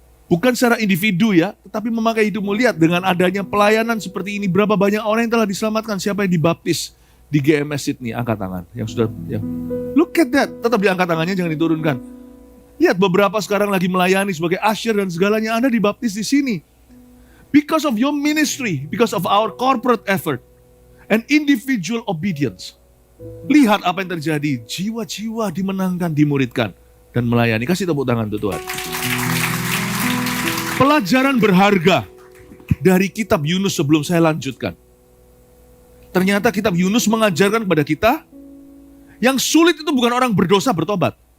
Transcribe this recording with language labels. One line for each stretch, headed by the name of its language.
Indonesian: Bukan secara individu ya, tetapi memakai hidupmu. Lihat dengan adanya pelayanan seperti ini, berapa banyak orang yang telah diselamatkan. Siapa yang dibaptis di GMS Sydney? Angkat tangan.
English: Look at that.
Indonesian: Tetap diangkat tangannya, jangan diturunkan. Lihat beberapa sekarang lagi melayani sebagai usher dan segalanya. Anda dibaptis di sini.
English: Because of your ministry, because of our corporate effort, and individual obedience.
Indonesian: Lihat apa yang terjadi. Jiwa-jiwa dimenangkan, dimuridkan, dan melayani. Kasih tepuk tangan untuk Tuhan. Pelajaran berharga dari kitab Yunus sebelum saya lanjutkan. Ternyata kitab Yunus mengajarkan kepada kita, yang sulit itu bukan orang berdosa bertobat.